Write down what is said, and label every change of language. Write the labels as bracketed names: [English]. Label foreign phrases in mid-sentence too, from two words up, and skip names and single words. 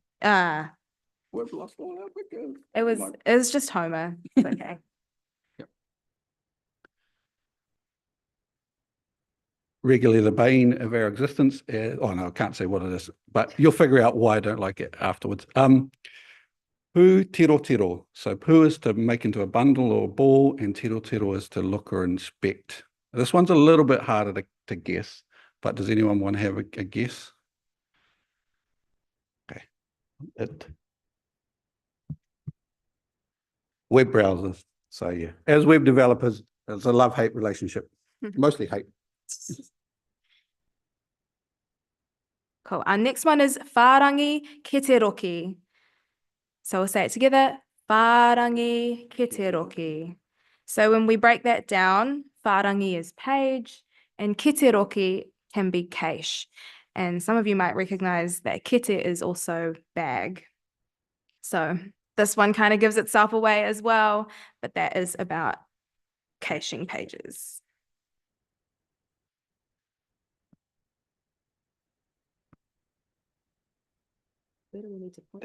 [English] We've lost all our pictures. It was just Homer. It's okay. Regularly the bane of our existence. Oh no, I can't say what it is, but you'll figure out why I don't like it afterwards. [Māori] Pu tiro tiro. [English] So pu is to make into a bundle or a ball, and [Māori] tiro tiro [English] is to look or inspect. This one's a little bit harder to guess, but does anyone want to have a guess? Okay. Web browsers. So yeah, as web developers, it's a love-hate relationship. Mostly hate. Cool. Our next one is [Māori] whārangi ki te roki. [English] So we'll say it together. [Māori] Whārangi ki te roki. [English] So when we break that down, whārangi is page and [Māori] ki te roki [English] can be cache. And some of you might recognize that kite is also bag. So this one kind of gives itself away as well, but that is about caching pages. Where do we need to put